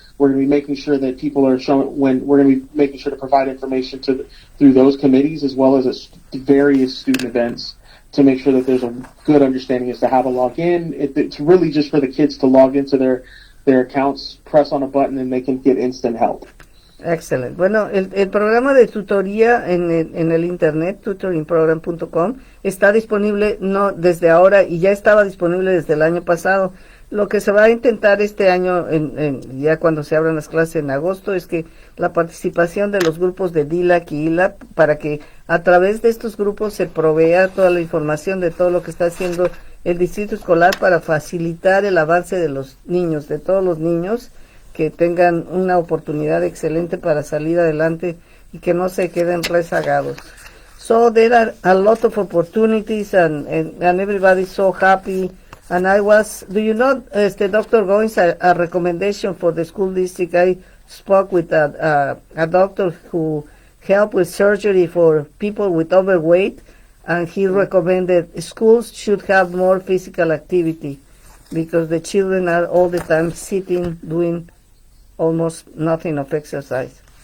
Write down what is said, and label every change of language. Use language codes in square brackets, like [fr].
[en] We're going to be making sure that people are we're going to be making sure to provide information through those committees as well as various student events to make sure that there's a good understanding as to how to log in. It's really just for the kids to log into their accounts, press on a button, and they can get instant help. [es] Excelente. Bueno, el programa de tutoría en el internet, tutoringprogram.com, está disponible no desde ahora y ya estaba disponible desde el año pasado. Lo que se va a intentar este año, ya cuando se abran las clases en agosto, es que la participación de los grupos de DILAC y ILAC, para que a través de estos grupos se provea toda la información de todo lo que está haciendo el distrito escolar para facilitar el avance de los niños, de todos los niños, que tengan una oportunidad excelente para salir adelante y que no se queden rezagados. [en] So there are a lot of opportunities and everybody's so happy. And do you know, Dr. Goines, a recommendation for the school district? I spoke with a doctor who helped with surgery for people with overweight, and he recommended schools should have more physical activity because the children are all the time sitting, doing almost nothing of exercise.